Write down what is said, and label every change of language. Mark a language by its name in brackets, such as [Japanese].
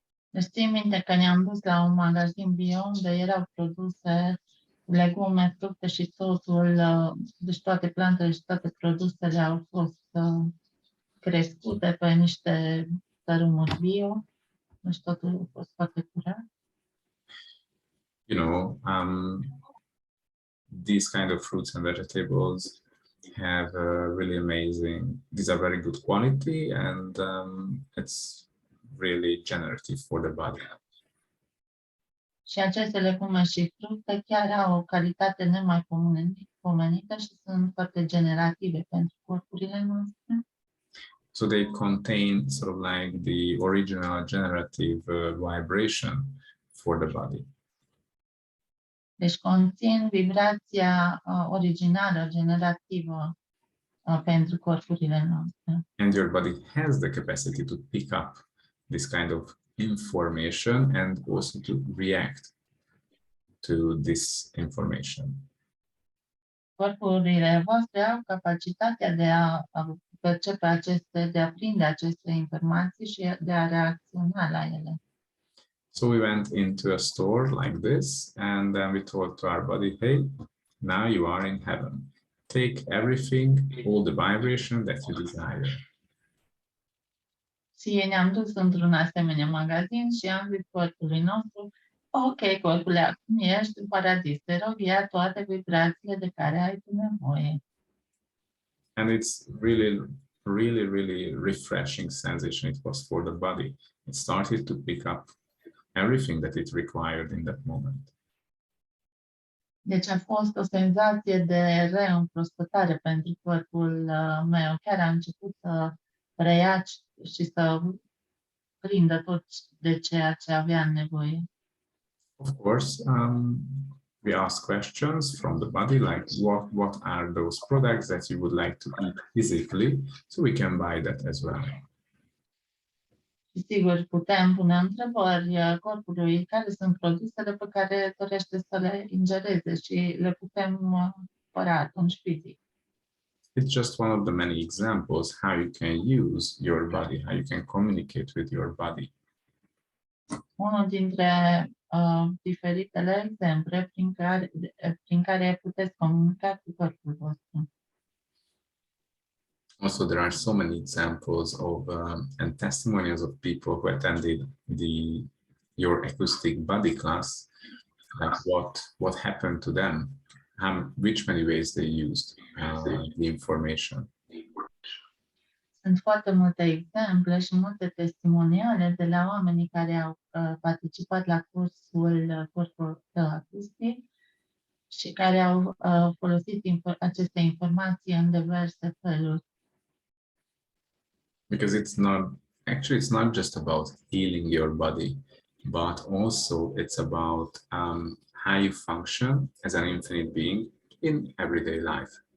[Romanian] Deci țin minte că ne-am dus la un magazin bio unde erau produse legume, fructe și totul, deci toate plantele și toate produsele au fost crescute pe niște tărâmuri bio, deci totul a fost foarte curat. [English] You know, these kind of fruits and vegetables have really amazing, these are very good quality and it's really generative for the body. [Romanian] Și aceste legume și fructe chiar au o calitate nemaipomenită și sunt foarte generative pentru corpurile noastre. [English] So they contain sort of like the original generative vibration for the body. [Romanian] Deci conțin vibrația originală, generativă pentru corpurile noastre. [English] And your body has the capacity to pick up this kind of information and also to react to this information. [Romanian] Corpurile voastre au capacitatea de a percepe de a prinde aceste informații și de a reacționa la ele. [English] So we went into a store like this, and then we told to our body, hey, now you are in heaven. Take everything, all the vibration that you desire. [Romanian] Și ne-am dus într-un asemenea magazin și am zis corpului nostru, ok, corpule, acum ești în paradis, te rog, ia toate vibrațiile de care ai tu nevoie. [English] And it's really refreshing sensation it was for the body. It started to pick up everything that it required in that moment. [Romanian] Deci a fost o senzație de reîmprospătare pentru corpul meu. Chiar a început să preia și să prindă tot de ceea ce avea nevoie. [English] Of course, we ask questions from the body, like what are those products that you would like to eat physically, so we can buy that as well. [Romanian] Și sigur, putem pune întrebări corpului care sunt produsele pe care dorește să le ingereze și le putem cumpăra atunci fizic. [English] It's just one of the many examples how you can use your body, how you can communicate with your body. [Romanian] Unul dintre diferitele exemple prin care puteți comunica cu corpul vostru. [English] Also, there are so many examples of and testimonials of people who attended your acoustic body class, like what happened to them, which many ways they used the information. [Romanian] Sunt foarte multe exemple și multe testimoniale de la oamenii care au participat la cursul Acoustic și care au folosit aceste informații în diverse feluri. [English] Because it's not just about healing your body, but also it's about how you function as an infinite being in everyday life.